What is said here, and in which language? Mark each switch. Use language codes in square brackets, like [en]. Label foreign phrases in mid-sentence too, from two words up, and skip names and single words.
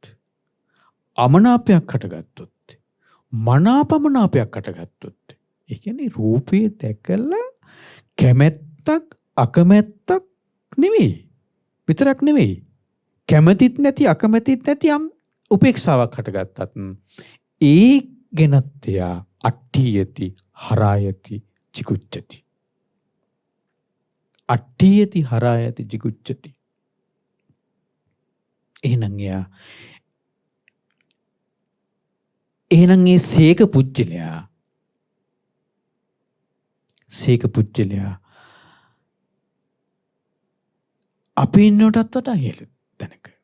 [si] අමනාපයක් හටගත්තොත් මනාපමනාපයක් හටගත්තොත් ඒ කියන්නේ රූපය දැකලා කැමැත්තක් අකමැත්තක් නෙවෙයි විතරක් නෙවෙයි කැමැතිත් නැති අකමැතිත් නැති උපේක්ෂාවක් හටගත්තත් ඒ ගැනත් එයා [pi] අට්ඨියති හරායති jigucchati. අට්ඨියති හරායති jigucchati. [si] එහෙනම් ඒ සේක පුජ්‍යලයා සීක පුච්චලයා අපි ඉන්නටත් වඩා ඉහළ තැනක.